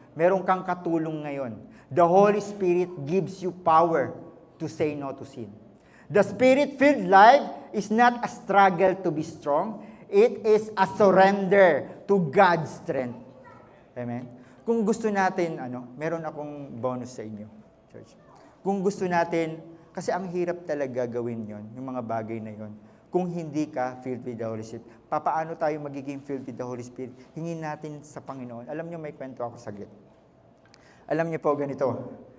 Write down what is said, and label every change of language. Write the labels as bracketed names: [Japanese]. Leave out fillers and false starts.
[Filipino] Meron kang katulong ngayon. [English] The Holy Spirit gives you power to say no to sin. The Spirit-filled life is not a struggle to be strong. It is a surrender to God's strength. [Filipino] Amen? Kung gusto natin, meron akong bonus sa inyo, church. Kung gusto natin, kasi ang hirap talaga gawin yon, yung mga bagay na yon. Kung hindi ka [English] filled with the Holy Spirit, [Filipino] papaano tayo magiging filled with the Holy Spirit? Hingin natin sa Panginoon. Alam niyo, may kwento ako saglit. Alam niyo po, ganito.